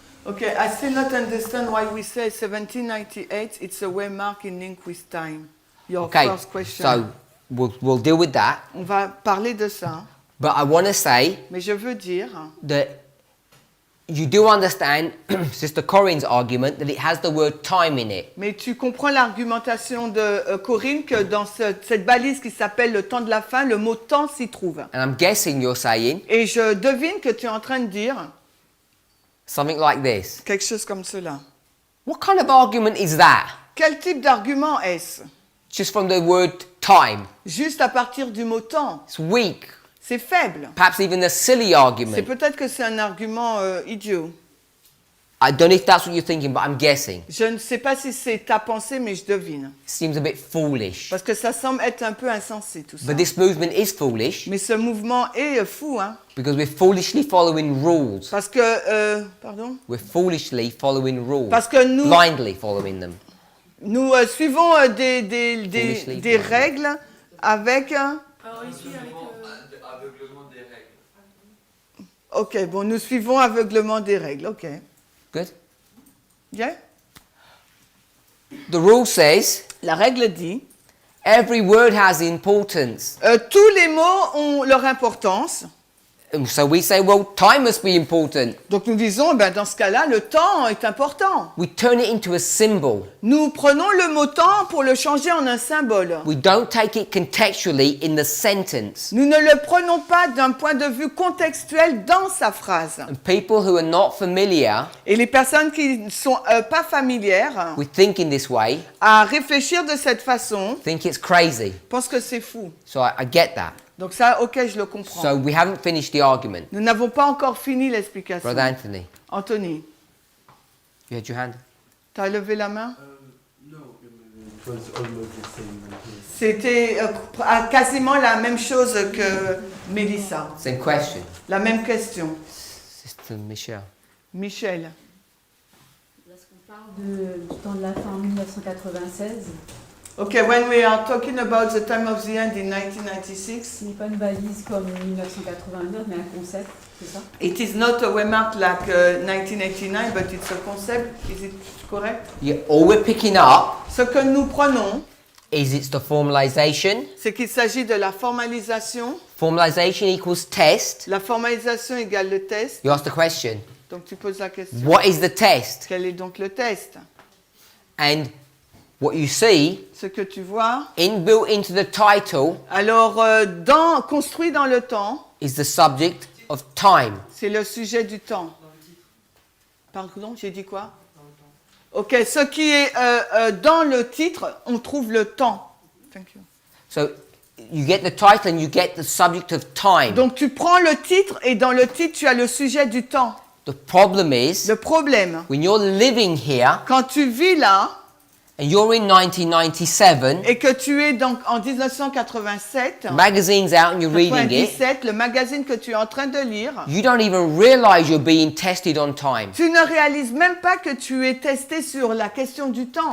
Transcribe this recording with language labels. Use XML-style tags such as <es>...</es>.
<en>Okay, I still not understand why we say 1798. It's a waymark in link with time. Your Okay. first question. So we'll deal with that.</en> <fr>On va parler de ça,</fr> <en>But I want to say</en> <fr>mais je veux dire</fr> <en>that you do understand Sister Corinne's argument that it has the word time in it.</en> <fr>mais tu comprends l'argumentation de Corinne que dans cette balise qui s'appelle le temps de la fin, le mot temps s'y trouve.</fr> <en>And I'm guessing you're saying</en> <fr>Et je devine que tu es en train de dire</fr> <en>something like this.</en> <fr>quelque chose comme cela.</fr> <en>What kind of argument is that?</en> <fr>Quel type d'argument est-ce?</fr> <en>Just from the word time.</en> <fr>Juste à partir du mot temps.</fr> <en>It's weak.</en> <fr>C'est faible.</fr> <en>Perhaps even a silly</en> <fr>C'est</fr> <en>argument.</en> <fr>peut-être que c'est un argument idiot.</fr> <en>I don't know if that's what you're thinking, but I'm guessing.</en> <fr>Je ne sais pas si c'est ta pensée, mais je devine.</fr> <en>It seems a bit foolish.</en> <fr>Parce que ça semble être un peu insensé tout ça.</fr> <en>But this movement is foolish</en> <fr>Mais ce mouvement est fou, hein.</fr> <en>because we're foolishly following rules.</en> <fr>Parce que, pardon?</fr> <en>We're foolishly following rules.</en> <fr>Parce que nous,</fr> <en>Blindly following them.</en> <fr>nous suivons des</fr> <en>Foolishly.</en> <fr>règles avec... Alors, il suit avec. Ok, bon, nous suivons aveuglement des règles, ok.</fr> <en>Good? Yeah? The rule says</en> <fr>La règle dit,</fr> <en>every word has importance.</en> <fr>tous les mots ont leur importance.</fr> <en>And so we say, well, time must be important.</en> <fr>Donc nous disons, ben, dans ce cas-là, le temps est important.</fr> <en>We turn it into a symbol.</en> <fr>Nous prenons le mot temps pour le changer en un symbole.</fr> <en>We don't take it contextually in the sentence.</en> <fr>Nous ne le prenons pas d'un point de vue contextuel dans sa phrase.</fr> <en>And people who are not familiar</en> <fr>Et les personnes qui ne sont pas familières</fr> <en>with thinking this way</en> <fr>à réfléchir de cette façon</fr> <en>think it's crazy.</en> <fr>pensent que c'est fou.</fr> <en>So I get that.</en> <fr>Donc ça, ok, je le comprends.</fr> <en>So we haven't finished the argument.</en> <fr>Nous n'avons pas encore fini l'explication.</fr> <en>Brother Anthony,</en> <fr>Anthony,</fr> <en>you had your hand?</en> <fr>tu as levé la main?</fr> <en>No, it was almost the same like this.</en> <fr>C'était quasiment la même chose que Mélissa.</fr> <en>Same question.</en> <fr>La même question.</fr> <en>Sister Michelle.</en> <fr>Michel. Lorsqu'on parle du temps de la fin en 1996,</fr> <en>Okay, when we are talking about the time of the end in 1996,</en> <fr>ce n'est pas une balise comme 1989, mais un concept, c'est ça?</fr> <en>it is not a waymark like 1989, but it's a concept. Is it correct? Yeah, all we're picking up</en> <fr>Ce que nous prenons,</fr> <en>is it's the formalization.</en> <fr>c'est qu'il s'agit de la formalisation.</fr> <en>Formalization equals test.</en> <fr>La formalisation égale le test.</fr> <en>You ask the question,</en> <fr>Donc tu poses la question.</fr> <en>what is the test?</en> <fr>Quel est donc le test?</fr> <en>And what you see</en> <fr>Ce que tu vois.</fr> <en>inbuilt into the title</en> <fr>Alors, construit dans le temps,</fr> <en>is the subject of time.</en> <fr>c'est le sujet du temps. Pardon, j'ai dit quoi? Ok, ce qui est dans le titre, on trouve le temps.</fr> <en>Thank you. So you get the title and you get the subject of time.</en> <fr>Donc tu prends le titre et dans le titre, tu as le sujet du temps.</fr> <en>The problem is</en> <fr>Le problème,</fr> <en>when you're living here</en> <fr>quand tu vis là</fr> <en>and you're in 1997,</en> <fr>et que tu es donc en 1987,</fr> <en>magazine's out and you're reading it,</en> <fr>97, le magazine que tu es en train de lire,</fr> <en>you don't even realize you're being tested on time.</en> <fr>tu ne réalises même pas que tu es testé sur la question du temps.</fr>